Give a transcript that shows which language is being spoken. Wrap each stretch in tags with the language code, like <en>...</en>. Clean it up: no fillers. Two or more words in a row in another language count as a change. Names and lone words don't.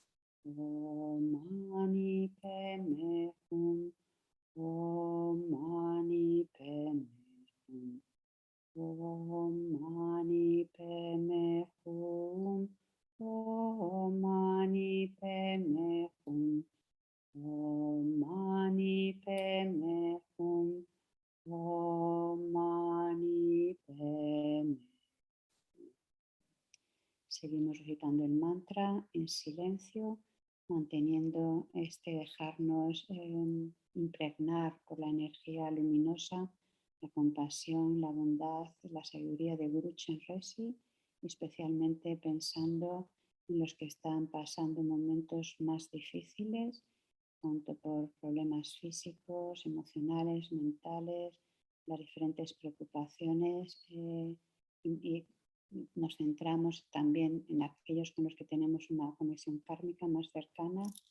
<sa>Om Mani Padme Hum, Om Mani Padme Hum, Om Mani Padme Hum, Om Mani Padme Hum, Om Mani Padme Hum, Om Mani Padme.</sa> <es>Seguimos recitando el mantra en silencio, manteniendo dejarnos impregnar por la energía luminosa, la compasión, la bondad, la sabiduría de Guru Chenrezig, especialmente pensando en los que están pasando momentos más difíciles, tanto por problemas físicos, emocionales, mentales, las diferentes preocupaciones, y nos centramos también en aquellos con los que tenemos una conexión kármica más cercana,</es>